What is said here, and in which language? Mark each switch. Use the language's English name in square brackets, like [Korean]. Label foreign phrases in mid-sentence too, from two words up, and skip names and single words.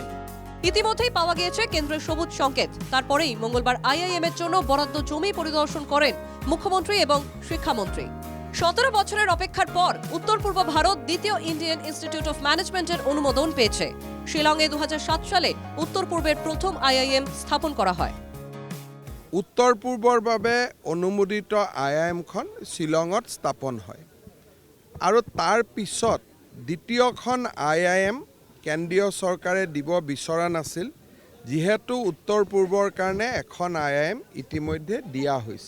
[Bangla] ইতিমধ্যেই পাওয়া গিয়েছে কেন্দ্রের সবুজ সংকেত। তারপরেই মঙ্গলবার আইআইএম এর জন্য বরাদ্দ জমি পরিদর্শন করেন মুখ্যমন্ত্রী এবং শিক্ষামন্ত্রী। 17 বছরের অপেক্ষার পর উত্তর পূর্ব ভারত দ্বিতীয় ইন্ডিয়ান ইনস্টিটিউট অফ ম্যানেজমেন্টের অনুমোদন পেয়েছে। শিলংয়ে 2007 সালে উত্তর পূর্বের প্রথম আইআইএম স্থাপন করা হয়। [Assamese] উত্তৰ পূৰ্বৰ বাবে অনুমোদিত আইআইএমখন শ্বিলঙত স্থাপন হয় আৰু তাৰ পিছত দ্বিতীয়খন আইআইএম কেন্দ্ৰীয় চৰকাৰে দিব বিচৰা নাছিল, যিহেতু উত্তৰ পূৰ্বৰ কাৰণে এখন আইআইএম ইতিমধ্যে দিয়া হৈছে।